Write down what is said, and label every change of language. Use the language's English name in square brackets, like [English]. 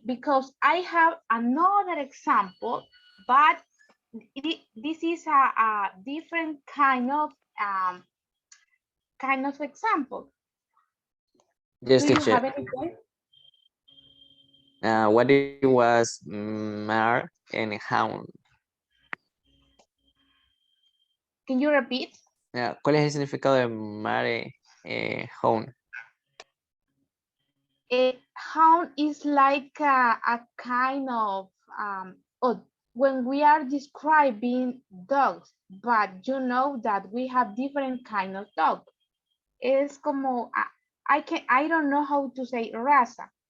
[English] Because I have another example, but this is a different kind of example. Yes, Do you teacher. have any question? What it was mar and hound? Can you repeat? [Spanish] ¿Cuál es el significado de mare hound? [English] A hound is like a kind of when we are describing dogs, but you know that we have different kind of dog. [Spanish] Es como [English] I don't know how to say [Spanish] raza.